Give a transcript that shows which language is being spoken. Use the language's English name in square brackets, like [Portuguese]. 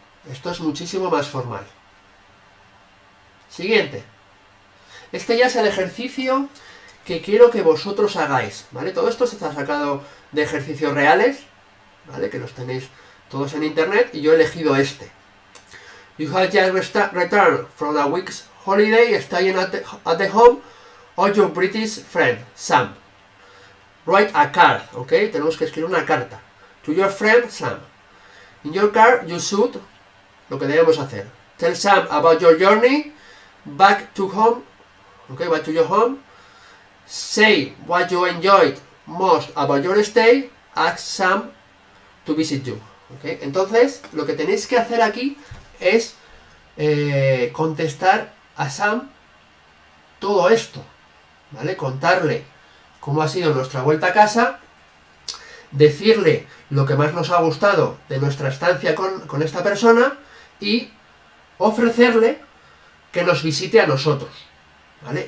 [Spanish] Esto es muchísimo más formal. Siguiente. Este ya es el ejercicio que quiero que vosotros hagáis, ¿vale? Todo esto se está sacado de ejercicios reales, ¿vale? Que los tenéis todos en internet, y yo he elegido este. [English] You have just returned from a week's holiday staying at the home of your British friend, Sam. Write a card, ¿ok? [Spanish] Tenemos que escribir una carta. [English] To your friend, Sam. In your card, you should, [Spanish] lo que debemos hacer. [English] Tell Sam about your journey back to home, ¿ok? Back to your home. Say what you enjoyed most about your stay. Ask Sam to visit you, ¿ok? [Spanish] Entonces, lo que tenéis que hacer aquí es contestar a Sam todo esto, ¿vale? Contarle cómo ha sido nuestra vuelta a casa, decirle lo que más nos ha gustado de nuestra estancia con esta persona y ofrecerle que nos visite a nosotros, ¿vale?